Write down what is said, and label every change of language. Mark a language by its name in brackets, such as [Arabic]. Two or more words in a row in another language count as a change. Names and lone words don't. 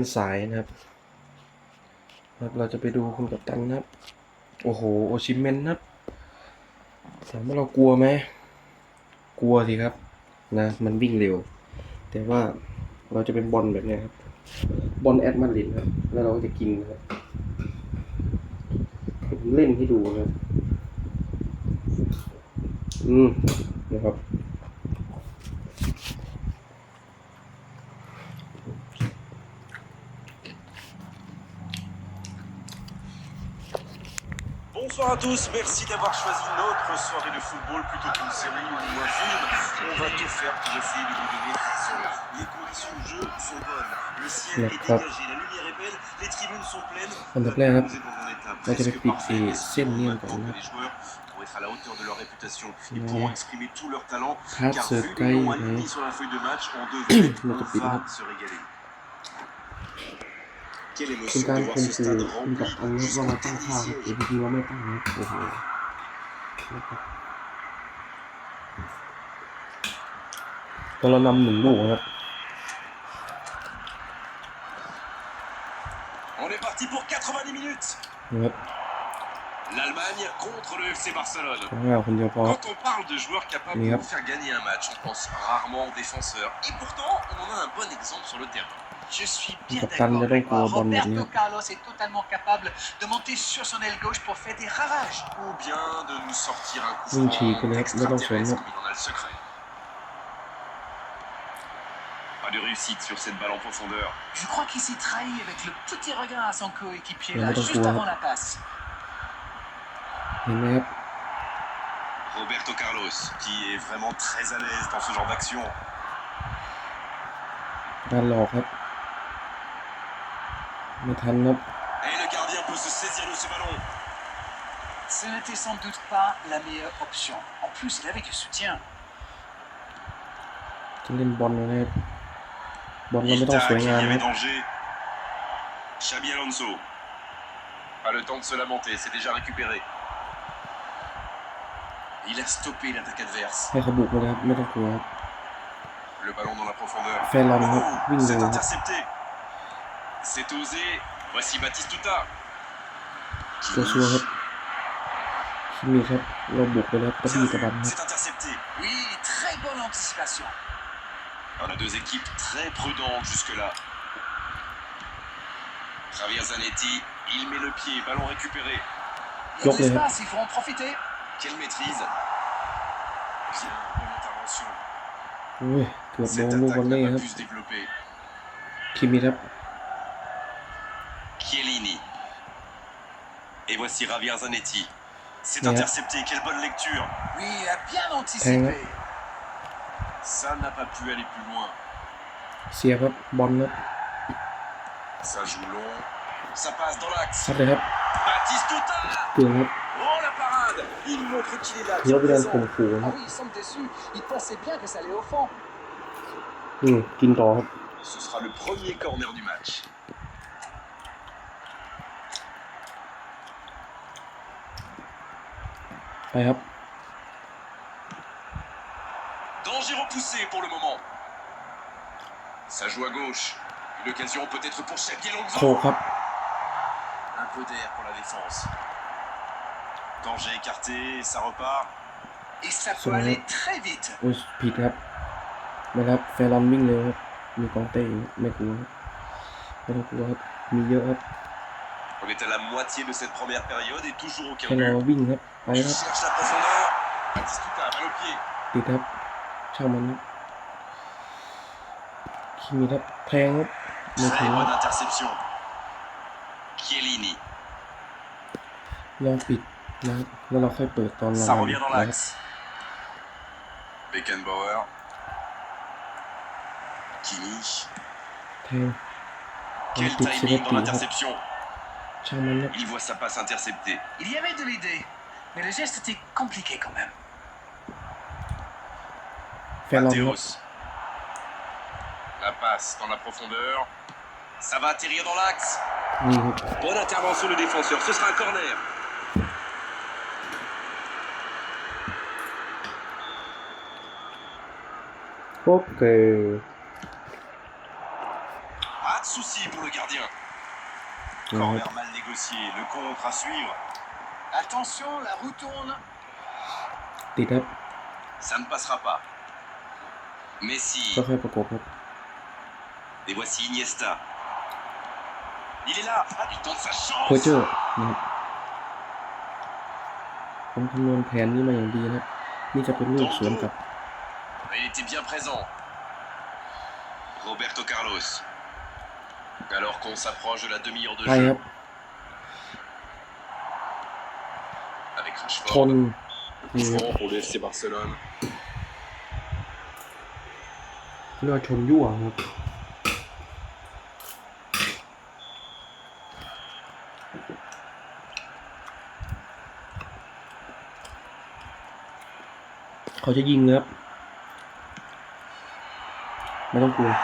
[Thai] สายนะครับเราจะไปดูคุณกัปตันนะครับโอ้โหโอชิเมนนะครับถามว่าเรากลัวไหมกลัวสิครับนะมันวิ่งเร็วแต่ว่าเราจะเป็นบอลแบบนี้ครับบอลแอตมาดริดครับแล้วเราก็จะกินนะครับผมเล่นให้ดูนะครับนะครับ [French] Bonsoir à tous, merci d'avoir choisi notre soirée de football plutôt qu'une série ou un film. On va tout faire pour essayer de vous donner raison. Les conditions de jeu sont bonnes, le ciel est dégagé, la lumière est belle, les tribunes sont pleines. Nous sommes dans un état presque parfait, mais seulement maintenant que les joueurs, pour être à la hauteur de leur réputation, ils pourront exprimer tout leur talent, car vu le nom aligné sur la feuille de match, on va se régaler. Quelle [Thai] เป็น [French] émotion [Thai] การ [French] de [Thai] ค [French] voir [Thai] ม [French] ce [Thai] ขู่ [French] stade [Thai] คุณกัป [French] rempli [Thai] ตันว่า [French] jusqu'au [Thai] เราตั้ง [French] dernier [Thai] ท่าครับ [French] siège. [Thai] แต่จริงๆเราไม่ตั้งครับโอ้โหตอนเรานำ1-0ครับ [French] On est parti pour 90 minutes. [Thai] นะครับ [French] L'Allemagne contre le FC Barcelone. [Thai] คนเดียวพอ [French] Quand on parle de joueurs capables de vous faire gagner un match, on pense rarement aux défenseurs. Et pourtant, on en a un bon exemple sur le terrain. Je suis bien Capitaine d'accord de avec toi. Roberto Roberto Carlos est totalement capable de monter sur son aile gauche pour faire des ravages. Ou bien de nous sortir un coup Oui, franc mais extraterrestre non. comme il en a le secret. Pas de réussite sur cette balle en profondeur. Je crois qu'il s'est trahi avec le petit regard à son coéquipier là, Roberto juste Carlos. avant la passe. [Thai] เห็นไหมครับ [French] Roberto Carlos, qui est vraiment très à l'aise dans ce genre d'action. [Thai] การหลอกครับไม่ทันครับ [French] Et le gardien peut se saisir de ce ballon. Ce n'était sans doute pas la meilleure option. En plus, il avait du soutien. [Thai] จะเล่นบอลนะครับบอลเรา [French] Il [Thai] ไม่ต้องสวย [French] tacle, il y [Thai] งาม [French] avait [Thai] นะ [French] danger. Xabi Alonso. Pas le temps de se lamenter, c'est déjà récupéré. Il a stoppé l'attaque adverse. [Thai] ให้เขาบุกมาเลยครับไม่ต้องกลัวครับ [French] Le ballon dans la profondeur. Ferland, oui, c'est mais- intercepté. C'est osé. Voici Batistuta. [Thai] ตัวชัวร์ครับคิมิครับเราบุกไปแล้วกระบี่กระบันครับ [French] C'est intercepté. Oui, très bonne anticipation. On a deux équipes très prudentes jusque-là. Javier Zanetti, il met le pied, ballon récupéré. Il y a de l'espace, il faut en profiter. Quelle maîtrise. Bien, bonne intervention. [Thai] โอ้ยเกือบโด [French] Cette [Thai] นลูกบอล [French] attaque [Thai] เล่ [French] n'a [Thai] ค [French] pas [Thai] รับ [French] pu se développer. [Thai] คิมิครับ [French] Chiellini. Et voici Javier Zanetti. C'est Ouais. intercepté, quelle bonne lecture. Oui, il a bien anticipé. Ça n'a pas pu aller plus loin. [Thai] เสียครับบอลครับ [French] Ça joue long. Ça passe dans l'axe. [Thai] ซัดเลยครับ [French] Batistuta. [Thai] เกือบครับ [French] Oh la parade. Il montre qu'il est là. [Thai] ถือว่าเป็นการ [French] qu'il est [Thai] ข่ม [French] présent. [Thai] ขู่ค [French] Ah [Thai] รับ [French] oui, il semble déçu. Il pensait bien que ça allait au fond. [Thai] กินต่อครับ [French] Ce sera le premier corner du match. [Thai] ไปครับ [French] Danger repoussé pour le moment. Ça joue à gauche. Une occasion peut-être pour Xabi [Thai] โค [French] Alonso. [Thai] ครับ [French] Un peu d'air pour la défense. Danger écarté, ça repart. Et ça peut Ça aller va. très vite. [Thai] โอ้ยผิดครับไม่ครับแฟรอนวิ่งเร็วครับมีกองเต้อยู่ไม่กลัวครับไม่ต้องกลัวครับมีเยอะครับ [French] On est à la moitié de cette première période et toujours [Thai] แค่ [French] aucun [Thai] รอ [French] but. [Thai] วิ่งครับไป [French] Il [Thai] ครับ [French] cherche la profondeur. Batistuta, balle au pied. [Thai] ติดครับช่างมันครับคิมิครับแทงครับไม่ [French] Très [Thai] ถึงครับ [French] bonne interception. Chiellini. [Thai] ลองปิดนะครับแล้วเราค่อยเปิดตอนเรา [French] Ça revient dans [Thai] นะครับ [French] l'axe. Beckenbauer. Kimmich. [Thai] แทง [French] Quel [Thai] ติดสิบ [French] timing [Thai] นา [French] dans [Thai] ทีครับ [French] l'interception. [Thai] ช่างมันครับ [French] Il voit sa passe interceptée. Il y avait de l'idée. Mais le geste était compliqué quand même. [Thai] แฟรอนครับ [French] Mateos. La passe dans la profondeur. Ça va atterrir dans l'axe. [Thai] นี่ครับ [French] Bonne intervention du défenseur. Ce sera un corner. Ok. Pas de souci pour le gardien. Ouais. Corner mal négocié, le contre à suivre. Attention, la roue tourne. [Thai] ติดครับ [French] Ça ne passera pas. Messi, [Thai] ค่อยๆประกบครับ [French] et voici Iniesta. Il est là, il tente sa [Thai] เพอร์ [French] chance. [Thai] เจอร์นะครับผมคำนวณแผนนี้มาอย่างดีนะครับนี่จะเป็นลูกสวนกับ [French] Il était bien présent. Roberto Carlos. Alors qu'on s'approche de la demi-heure de [Thai] ไปครั [French] jeu [Thai] บ [French] avec [Thai] ช [French] Rashford. [Thai] นนี่ครับ [French] Franc pour le FC Barcelone. [Thai] เรียกว่าชนยั่วครับเขาจะยิงเลยครับไม่ต้องกลัว